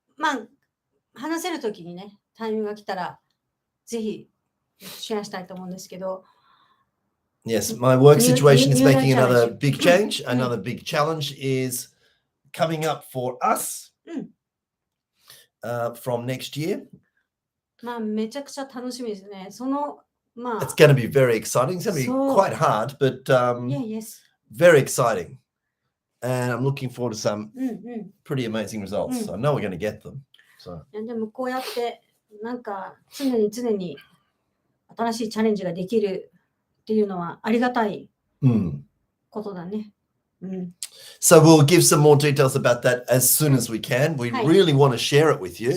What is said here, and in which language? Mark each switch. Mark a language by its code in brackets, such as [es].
[ja] まあ、話せるときにね、タイミングが来たら、ぜひシェアしたいと思うんですけど。 [en] Yes, my work situation is making another big change. Another big challenge is coming up for us from next year. [ja] まあ、めちゃくちゃ楽しみですね。まあ、 [en] It's going to be very exciting. It's going to be quite hard, but very exciting. And I'm looking forward to some pretty amazing results. I know we're going to get them. So. [ja] でもこうやってなんか常に新しいチャレンジができるっていうのはありがたいことだね。 [en] So we'll give some more details about that as soon as we can. We really want to share it with you.